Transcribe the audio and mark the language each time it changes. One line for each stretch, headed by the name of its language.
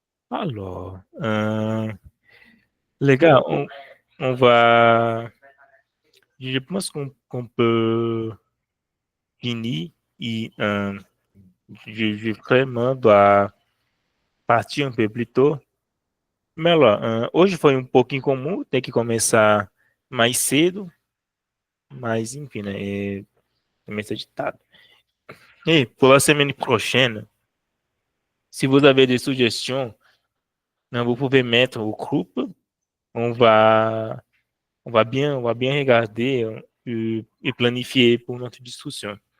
French: Alors, les gars, on va... Je pense qu'on peut finir et je vraiment dois partir um peu plus tôt. Mais alors,
Portuguese: hoje foi um pouco incomum, tem que começar mais cedo, mas enfim, né? Começa ditado.
French: Et pour la semaine prochaine, si vous avez des suggestions, vous pouvez mettre au groupe. On va, on va bien regarder et planifier pour notre discussion.